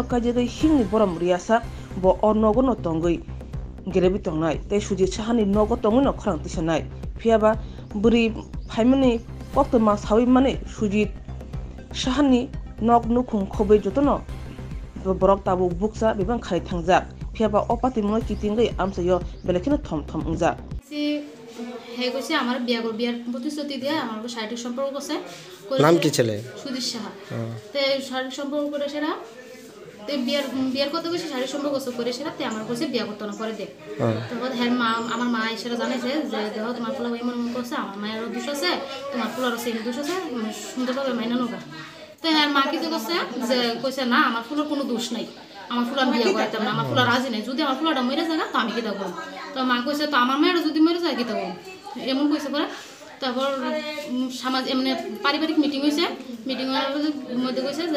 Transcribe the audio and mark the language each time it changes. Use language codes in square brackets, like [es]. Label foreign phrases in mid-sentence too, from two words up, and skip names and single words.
[trp] kajegai hingni borom riyasa bo o nogo no tongai gerebi tongnai tei Sujit Sahani nogo tongai no khorang tisanai phiaba buri phaimani koktoma sawi mani Sujit Sahani nok nukhung khobai jotono borok tabu buksa bibang khai thangjak phiaba opati mo kitingai amsayo belekina thom thom ungjak [bn] হে কইছে আমার বিয়ার প্রতিশ্রুতি দিয়ে আমার শারীরিক সম্পর্ক করছে নাম কি ছেলে সুদীপ সাহা তে শারীরিক সম্পর্ক করে সেরা তে বিয়ার কথা কইছে শারীরিক সম্পর্ক করে সেরা তে আমার কইছে বিয়া করতে না পরে দে তারপর হ্যাঁ মা আমার মা এসে জানাইছে যে দেখো তোমার ফুলা এমন এমন করছে আমার মায়ের দোষ আছে তোমার ফুলারও সেই দোষ আছে সুন্দরভাবে মাইনা নোগা তো হ্যাঁ মা কি করছে যে কইছে না আমার ফুলার কোনো দোষ নাই আমার ফুলা বিয়া করাইতাম না আমার ফুলা রাজি নাই যদি আমার ফুলাটা মরে যায় না তো আমি কি দেবো তো মা কইছে তো আমার মেয়েরা যদি মরে যায় কি দেবো এমন কইছে পরে তারপর সমাজ এমনি পারিবারিক মিটিং হয়েছে মিটিং হওয়ার মধ্যে কইছে যে